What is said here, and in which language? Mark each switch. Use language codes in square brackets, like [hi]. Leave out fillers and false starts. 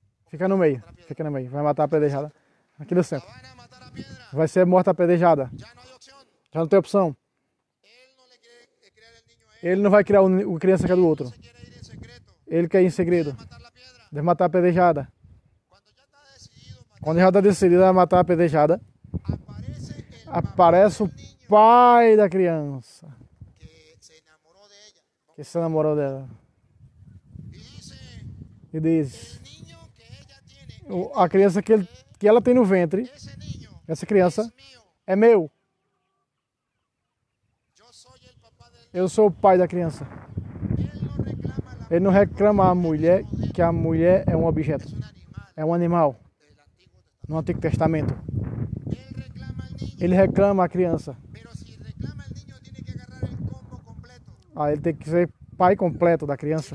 [pt] Fica no meio, fica no meio. Vai matar a apedrejada. Aqui no [es] la centro. van a matar a piedra, [pt] Vai ser morta a apedrejada. [es] ya no hay opción, [pt] Já não tem opção. [es] él no le quiere criar el niño a ella, [pt] Ele não vai criar o criança que é do outro. [es] se quiere ir en secreto, [pt] Ele quer ir em segredo. [es] matar la piedra, [pt] Deve matar a apedrejada. [es] cuando ya está decidido matar, [pt] Quando já está decidido a matar a apedrejada, [es] aparece el [pt] aparece o [es] papá del niño [pt] pai da criança, [es] que se enamoró de ella, [pt] que se namorou dela. [es] y dice, [pt] E diz, [es] el niño que ella tiene, [pt] a criança que ela tem no ventre, [es] ese niño [pt] essa criança, [es] es mío, [pt] é meu. [es] yo soy el papá del niño, [pt] Eu sou o pai da criança. [es] él no reclama a la [pt] Ele não reclama a mulher que a mulher é um objeto, [es] es un animal [pt] é um animal. [es] del Antiguo Testamento, [pt] No Antigo Testamento. [es] él reclama al niño, [pt] Ele reclama a criança. [es] pero si reclama al niño tiene que agarrar el combo completo, [pt] Aí ele tem que ser pai completo da criança.